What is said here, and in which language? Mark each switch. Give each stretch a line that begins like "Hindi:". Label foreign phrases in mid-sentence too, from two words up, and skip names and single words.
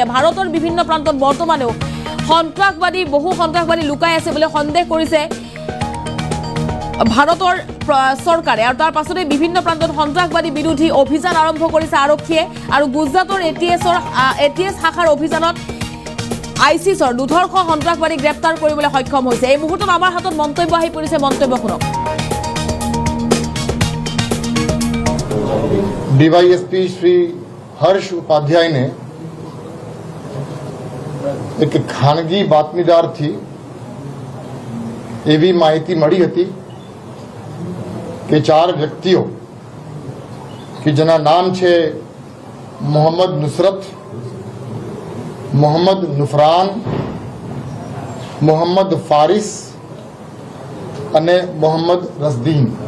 Assamese: ভাৰতৰ বিভিন্ন প্ৰান্তত বৰ্তমানেও বহু সন্ত্ৰাসবাদী লুকাই আছে বুলি সন্দেহ কৰিছে ভাৰতৰ চৰকাৰে। আৰু তাৰ পাছতে বিভিন্ন প্ৰান্তত সন্ত্ৰাসবাদী বিৰোধী অভিযান আৰম্ভ কৰিছে আৰক্ষীয়ে। আৰু গুজৰাটৰ এটিএছ শাখাৰ অভিযানত আইসিসৰ দুধৰ্ষ সন্ত্ৰাসবাদী গ্ৰেপ্তাৰ কৰিবলৈ সক্ষম হৈছে। এই মুহূৰ্তত আমাৰ হাতত মন্তব্য আহি পৰিছে, মন্তব্য শুনক।
Gujarati: ડીવાયએસપી શ્રી હર્ષ ઉપાધ્યાય ને એક ખાનગી બાતમીદાર થી એવી માહિતી मળી હતી કે 4 વ્યક્તિઓ કે જેના નામ છે મોહમ્મદ નુસરત, મોહમ્મદ નુફરાન, મોહમ્મદ ફારિસ અને મોહમ્મદ રસદીન,